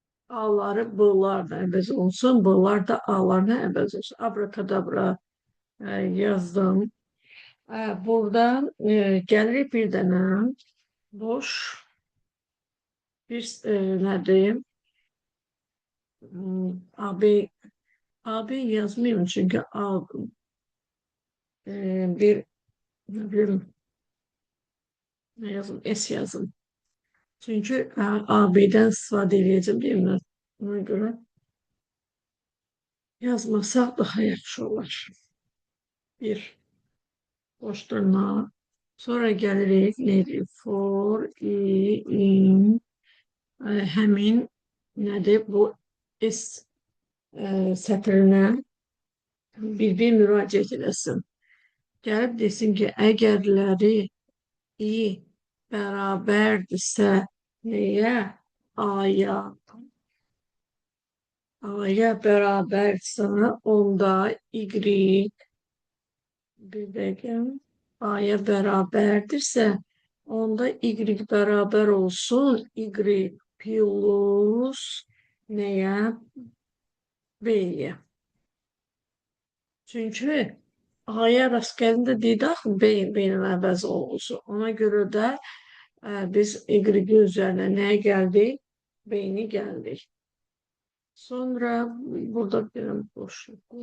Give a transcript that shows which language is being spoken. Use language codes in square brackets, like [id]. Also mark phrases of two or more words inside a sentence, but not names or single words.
[az] A'ları B'larla əvəz olunsun, B'lar da A'larla əvəz olsun. Abrakadabra yazdım. Buradan gəlirik bir dənə boş bir nə deyim, AB, AB yazmayayım çünkü A bir [tr] ne bileyim ne yazın [az] S yazın. Çünkü AB'den istifadə edeceğim değil mi? Ona göre yazmasak daha yaxşı olar. Bir boş dırnağı. Sonra gəlirik neydi? [en] For, in, [az] həmin nədir? Bu S sətrinə bir müraciət eləsin. Gəlib desin ki, əgərləri i bərabərdirsə nəyə? A'ya. A'ya bərabərdirsə onda y bir dəqiqə. A'ya bərabərdirsə onda y bərabər olsun y plus nəyə? B'ye. Çünkü A'ya rast geldiğinde dedi B'nin əvəz olsun. [tr] Ona göre de biz Y üzerine neye geldik? B'ni geldik. Sonra burada bir boşluk.